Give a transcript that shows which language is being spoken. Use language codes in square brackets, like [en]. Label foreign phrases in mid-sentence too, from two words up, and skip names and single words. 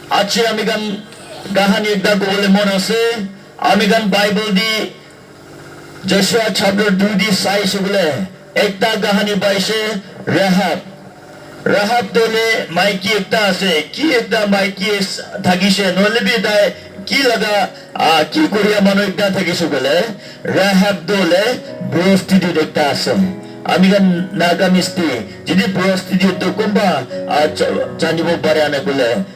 [nag] Achi amigan kahani ekta kobole mon ase amigan Bible di Joshua chapter 2 di saise bole ekta kahani paise Rahab dole maiki ekta ase ki ekta maiki thakise nole bi tai ki laga ki koria manu ekta thakise bole Rahab dole prostitute ekta ase amigan nagamisti jadi prostitute to kumba chanibo barane bole